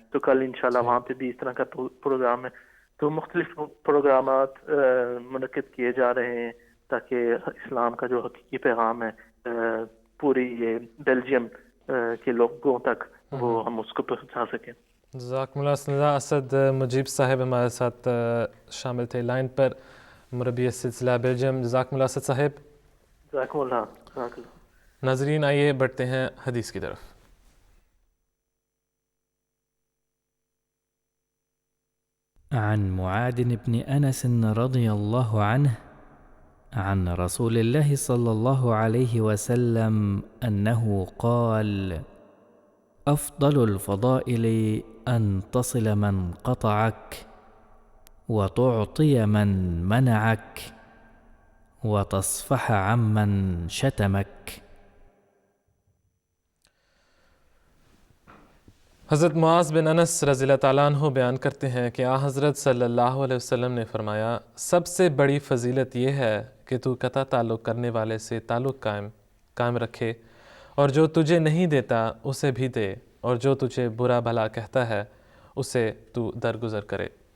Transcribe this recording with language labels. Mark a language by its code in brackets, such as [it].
[ur] تو کل انشاءاللہ وہاں پہ بھی اس طرح کا پروگرام ہے. تو مختلف پروگرامات منعقد کیے جا رہے ہیں تاکہ اسلام کا جو حقیقی پیغام ہے پوری یہ بیلجیم کے لوگوں تک وہ ہم اس کو پہنچا سکیں. جزاکم اللہ. سنیدہ اسد مجیب صاحب ہمارے ساتھ شامل تھے لائن پر، مربی سلسلہ بیلجیم. جزاکم اللہ اسد صاحب. جزاکم اللہ. جزاک اللہ. ناظرین آئیے بڑھتے ہیں حدیث کی طرف. [ar] عن معاذ بن أنس رضي الله عنه عن رسول الله صلى الله عليه وسلم أنه قال: أفضل الفضائل أن تصل من قطعك، وتعطي من منعك، وتصفح عمن شتمك. [ur] حضرت معاذ بن انس رضی اللہ تعالیٰ عنہ بیان کرتے ہیں کہ حضرت صلی اللہ علیہ وسلم نے فرمایا، سب سے بڑی فضیلت یہ ہے کہ تو قطع تعلق کرنے والے سے تعلق قائم رکھے، اور جو تجھے نہیں دیتا اسے بھی دے، اور جو تجھے برا بھلا کہتا ہے اسے تو درگزر کرے.